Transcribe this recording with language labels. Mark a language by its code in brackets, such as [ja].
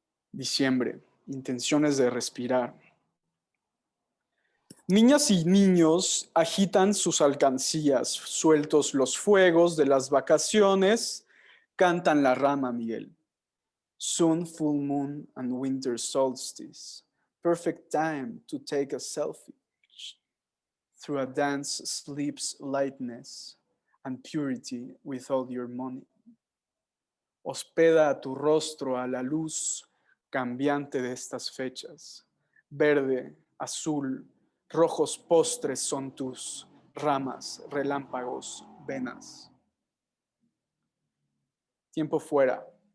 [es] Diciembre, intenciones de respirar. Niñas y niños agitan sus alcancías, sueltos los fuegos de las vacaciones, cantan la rama, Miguel. [en] Soon full moon and winter solstice, perfect time to take a selfie. Through a dance sleeps lightness and purity with all your money. [es] Hospeda tu rostro a la luz cambiante de estas fechas. Verde, azul, rojos postres son tus ramas, relámpagos, venas. Tiempo fuera.